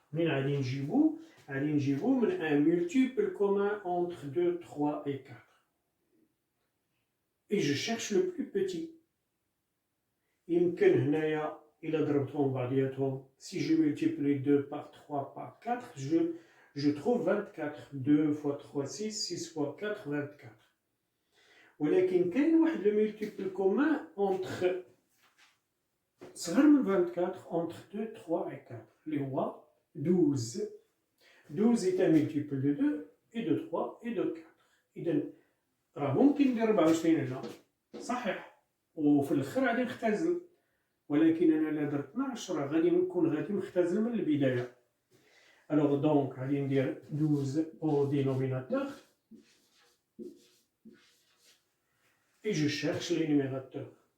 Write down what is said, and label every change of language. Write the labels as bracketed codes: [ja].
[ar] من غادي نجيبو من [fr] un multiple commun entre 2, 3 et 4. Et je cherche le plus petit. [ar] يمكن هنايا إلا ضربتهم بعضياتهم, [fr] si je multiplie 2 par 3 par 4, je trouve 24. 2 fois 3, 6, 6 fois 4, 24. [ar] ولكن كاين واحد [fr] le multiple commun entre [ar] صغر من 24 [fr] entre 2, 3 et 4 [ar] اللي هو 12. [fr] 12 est un multiple de 2 et de 3 et de 4. [ar] إذا راه ممكن ندير 24 هنا صحيح وفي الاخر غادي نختزل, ولكن انا الا درت 12 راه غادي مختزل من البدايه. [fr] Alors donc [ar] غادي ندير 12 [fr] au dénominateur et je cherche les numérateurs.